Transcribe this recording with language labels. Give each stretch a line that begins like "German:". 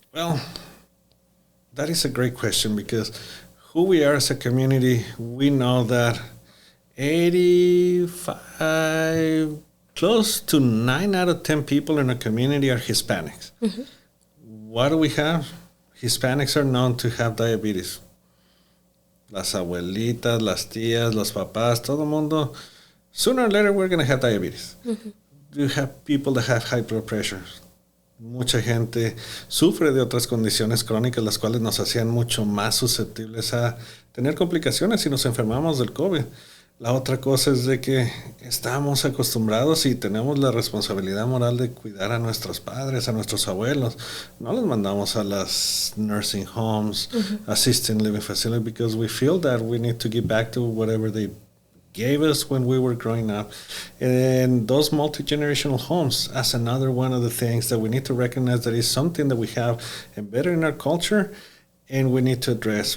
English: Well, that is a great question, because who we are as a community, we know that 85, close to 9 out of 10 people in a community are Hispanics. Mm-hmm. What do we have? Hispanics are known to have diabetes.
Spanish: Las abuelitas, las tías, los papás, todo mundo,
English: sooner or later we're going to have diabetes. Mm-hmm. You have people that have high blood pressure.
Spanish: Mucha gente sufre de otras condiciones crónicas, las cuales nos hacían mucho más susceptibles a tener complicaciones si nos enfermamos del COVID. La otra cosa es de que estamos acostumbrados y tenemos la responsabilidad moral de cuidar a nuestros padres, a nuestros abuelos. No los mandamos a las
English: nursing homes, assisted living facilities, because we feel that we need to give back to whatever they gave us when we were growing up. And those multi-generational homes, as another one of the things that we need to recognize, that is something that we have embedded in our culture, and we need to address.